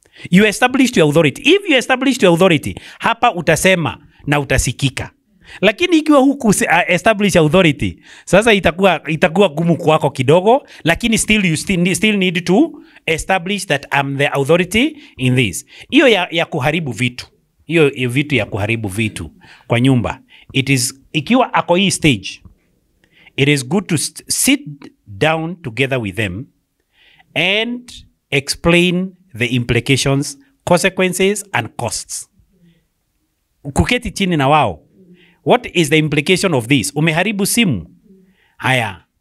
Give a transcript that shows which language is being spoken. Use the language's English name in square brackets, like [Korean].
[English] You established your authority. If you established your authority, [Swahili] hapa utasema na utasikika. Lakini ikiwa huku establish authority, sasa itakuwa gumu kwako kidogo, lakini [English] you still need to establish that I'm the authority in this. [Swahili] Hiyo ya kuharibu vitu. Hiyo vitu ya kuharibu vitu kwa nyumba. Ikiwa ako hii [English] stage, it is good to sit down together with them and explain the implications, consequences and costs. [Swahili] Kuketi chini na wao. [English] What is the implication of this? [Swahili] Umeharibu simu. Haya.